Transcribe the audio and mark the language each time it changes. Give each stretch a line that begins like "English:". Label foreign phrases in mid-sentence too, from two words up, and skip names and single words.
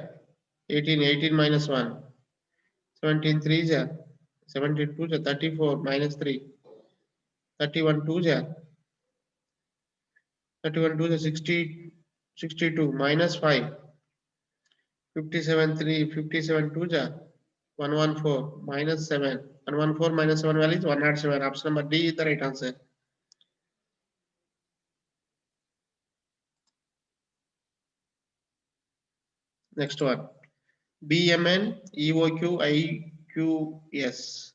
English: 18, 18 minus 1. 17 3 ja. 17 2 ja. 34 minus 3. 31 2 ja. 31 2 ja. 60, 62 minus 5. 57 3. 57 2 ja. 114 minus 7. 114 minus 7 value is 107. Option number D is the right answer. Next one. BMN EOQ IQS.